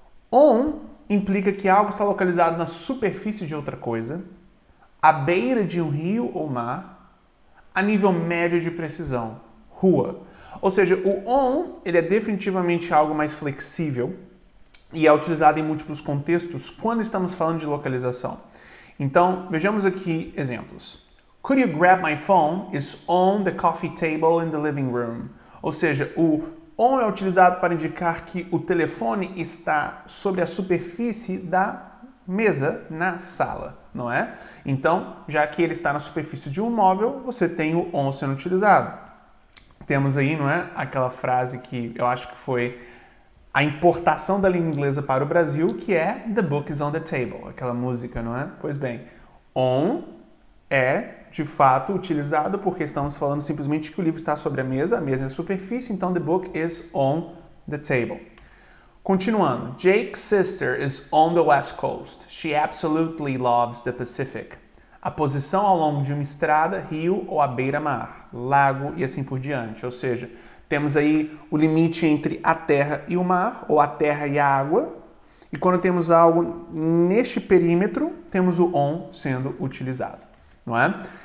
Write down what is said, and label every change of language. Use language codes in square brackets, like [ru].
[pt] On implica que algo está localizado na superfície de outra coisa, à beira de um rio ou mar, a nível médio de precisão, rua. Ou seja, o on ele é definitivamente algo mais flexível e é utilizado em múltiplos contextos quando estamos falando de localização. Então, vejamos aqui exemplos. [en] Could you grab my phone is on the coffee table in the living room. [pt] Ou seja, o on é utilizado para indicar que o telefone está sobre a superfície da mesa na sala, não é? Então, já que ele está na superfície de um móvel, você tem o on sendo utilizado. Temos aí, não é? Aquela frase que eu acho que foi a importação da língua inglesa para o Brasil, que é [en] The book is on the table, [pt] aquela música, não é? Pois bem, on é de fato utilizado porque estamos falando simplesmente que o livro está sobre a mesa é a superfície, então [en] the book is on the table. Continuando, Jake's sister is on the west coast. She absolutely loves the Pacific. [pt] A posição ao longo de uma estrada, rio ou à beira-mar, lago e assim por diante. Ou seja, temos aí o limite entre a terra e o mar, ou a terra e a água. E quando temos algo neste perímetro, temos o on sendo utilizado. Não é?